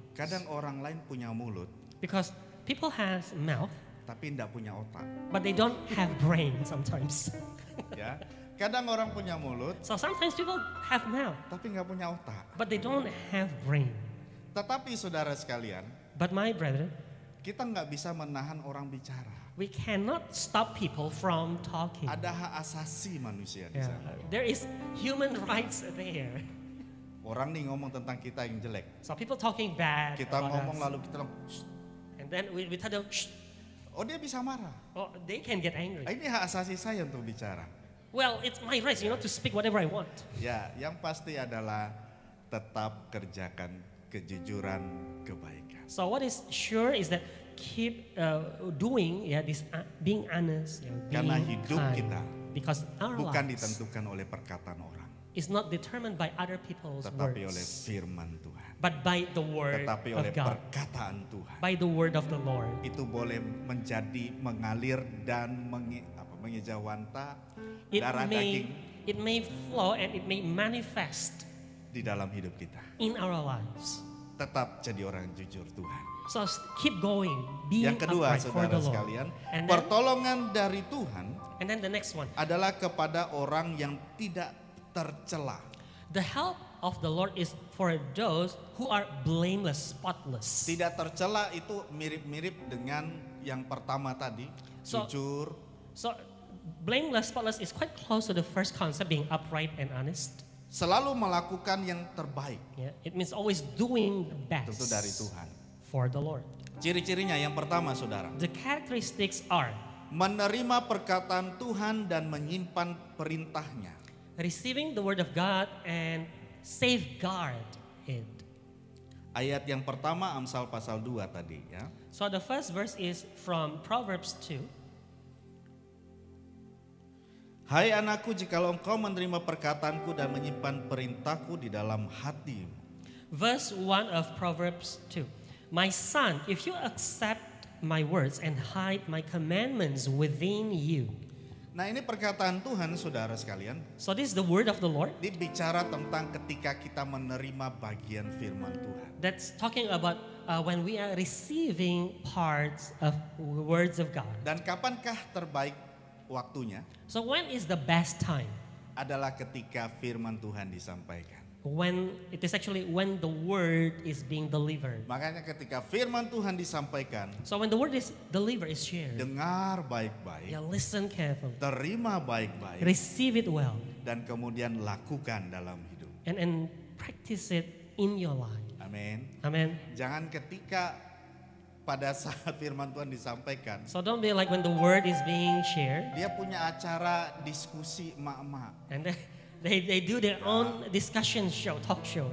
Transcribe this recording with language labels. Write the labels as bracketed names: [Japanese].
[Indonesian] Kadang orang lain punya mulut, [English] Because people have mouth, [Indonesian] tapi tidak punya otak. [English] but they don't have brain sometimes. [Indonesian] Ya, kadang orang punya mulut, [English] So sometimes people have mouth, [Indonesian] tapi nggak punya otak. [English] but they don't have brain. [Indonesian] Tetapi saudara sekalian, [English] But my brethren, [Indonesian] kita nggak bisa menahan orang bicara. [English] we cannot stop people from talking. [Indonesian] Ada hak asasi manusia di [English] Yeah, [Indonesian] sana. [English] there is human rights there. [Indonesian] Orang nih ngomong tentang kita yang jelek. [English] So people talking bad [Indonesian] Kita [English] about [Indonesian] ngomong [English] us. [Indonesian] lalu kita bilang, "Shh." [English] And then we tell them, shh, [Indonesian] Oh dia bisa marah. [English] oh, they can get angry. [Indonesian] Ini hak asasi saya untuk bicara. [English] Well, it's my right, to speak whatever I want. [Indonesian] Ya, yang pasti adalah tetap kerjakan kejujuran, kebaikan. [English] So what is sure is that keep doing this being honest, [Indonesian] Karena [English] being [Indonesian] hidup [English] kind. [Indonesian] kita [English] Because our [Indonesian] bukan [English] lives [Indonesian] ditentukan oleh perkataan orang, [English] is not determined by other people's [Indonesian] tetapi oleh [English] words, [Indonesian] firman Tuhan, [English] but by the word [Indonesian] tetapi [English] of [Indonesian] oleh [English] God, [Indonesian] perkataan Tuhan. [English] by the word of the Lord. [Indonesian] Itu boleh menjadi mengalir dan mengejawanta [English] It [Indonesian] darah [English] may, [Indonesian] daging [English] it may flow and it may manifest [Indonesian] di dalam hidup kita. [English] in our lives. [Indonesian] tetap jadi orang jujur Tuhan. [English] So keep going, being [Indonesian] Yang kedua, [English] upright for [Indonesian] saudara [English] the Lord. [Indonesian] sekalian, [English] And then, [Indonesian] pertolongan dari Tuhan [English] and then the next one, [Indonesian] adalah kepada orang yang tidak tercela. [English] the help of the Lord is for those who are blameless, spotless. [Indonesian] Tidak tercela itu mirip-mirip dengan yang pertama tadi, [English] So- [Indonesian] jujur, [English] So blameless, spotless is quite close to the first concept, being upright and honest. [Indonesian] selalu melakukan yang terbaik. [English] Yeah, it means always doing the best [Indonesian] Tentu dari Tuhan. [English] for the Lord. [Indonesian] Ciri-cirinya yang pertama, saudara, [English] The characteristics are [Indonesian] menerima perkataan Tuhan dan menyimpan perintahnya. [English] receiving the word of God and safeguard it. [Indonesian] Ayat yang pertama Amsal pasal 2 tadi ya. [English] So the first verse is from Proverbs 2. [Indonesian] Hai anakku, jikalau engkau menerima perkataanku dan menyimpan perintahku di dalam hatimu. [English] Verse 1 of Proverbs 2. My son, if you accept my words and hide my commandments within you. [Indonesian] Nah, ini perkataan Tuhan, saudara sekalian. [English] So this is the word of the Lord. [Indonesian] Ini bicara tentang ketika kita menerima bagian firman Tuhan. [English] That's talking about when we are receiving parts of words of God. [Indonesian] Dan kapankah terbaik waktunya? [English] So when is the best time? [Indonesian] Adalah ketika firman Tuhan disampaikan. [English] When it is actually when the word is being delivered. [Indonesian] Makanya ketika firman Tuhan disampaikan, [English] So when the word is delivered, is shared. [Indonesian] dengar baik-baik, [English] Yeah, listen carefully. [Indonesian] terima baik-baik, [English] Receive it well. [Indonesian] dan kemudian lakukan dalam hidup. [English] And practice it in your life. [Indonesian] Amin. [English] Amen. [Indonesian] Jangan ketika pada saat firman Tuhan disampaikan, [English] So don't be like when the word is being shared [Indonesian] dia punya acara diskusi emak-emak. [English] and then they do their own discussion show, talk show.